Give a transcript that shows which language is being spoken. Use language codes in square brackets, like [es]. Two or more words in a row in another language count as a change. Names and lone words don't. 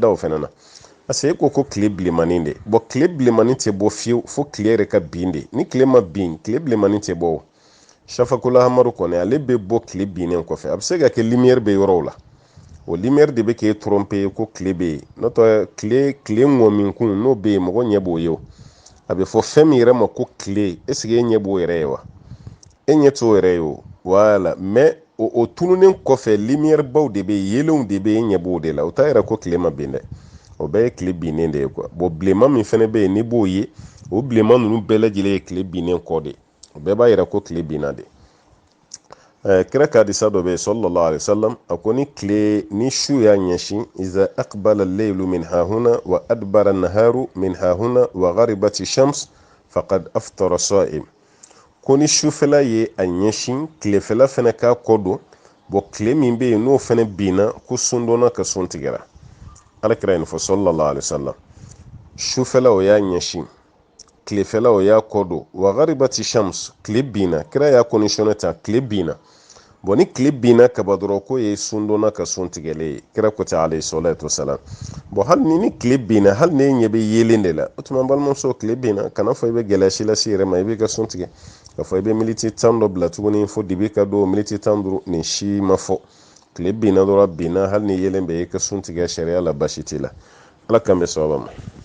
[bm] o fɛnɛ na [fr] parce que [bm] e ko tile bilenmanin de bon tile bilenmanin tɛ bɔ fiyewu fo tile yɛrɛ ka bin de ni tile ma bin tile bilenmanin tɛ bɔ o safakola hamaru kɔni ale bɛ bɔ tile binnen kɔfɛ a bɛ se ka kɛ lumière bɛ yɔrɔw la o lumière de bɛ k'e tromper ko tile bɛ yen n'o tɛ tile ŋɔminkun n'o bɛ yen mɔgɔ ɲɛ b'o ye o a bɛ fɔ fɛn min yɛrɛ ma ko tile [fr] est ce que [bm] e ɲɛ b'o yɛrɛ ye wa e ɲɛ t'o yɛrɛ ye o [fr] voilà mais [bm] o tununen kɔfɛ lumière baw de bɛ yen yelenw de bɛ yen e ɲɛ b'o de la o t'a yɛrɛ ko tile ma bin dɛ o bɛɛ ye tile binnen de ye quoi bon bilenman min fɛnɛ bɛ yen n'i b'o ye o bilenman ninnu bɛɛ lajɛlen ye tile binnen kɔ de o bɛɛ b'a yira ko tile binna de kira ka hadisa dɔ bɛ yen [ar] صلى الله عليه وسلم [bm] a ko ni tile ni su y'a ɲɛsin [ar] إذا أقبل الليل من هاهنا وأدبر النهار من هاهنا وغربت الشمس فقد أفطر الصائم [bm] ko ni sufɛla ye a ɲɛsin tilefɛla fɛnɛ k'a kɔ don bon tile min bɛ yen n'o fɛnɛ binna ko sun donna ka sun tigɛra alakira ye nin fɔ [ar] صلى الله عليه وسلم [bm] sufɛla o y'a ɲɛsin tilefɛla o y'a kɔ don [ar] وغربت الشمس [bm] tile binna kira y'a conditionné ta tile binna bon ni tile binna kaba dɔrɔn ko ye sun donna ka sun tigɛlen ye kira ko ten [ar] عليه الصلاة والسلام [bm] bon hali ni tile binna hali ne ɲɛ bɛ yelen de la o tuma balimamuso tile binna kana fɔ i bɛ gɛlɛya si lase i yɛrɛ ma i b'i ka sun tigɛ k'a fɔ i bɛ militi 10 dɔ bila tuguni fo dibi ka don militi 15 nin si ma fɔ tile binna dɔrɔn binna hali ni yelen bɛ i ka sun tigɛ sariya la basi t'i la ala k'an bɛ sababa ma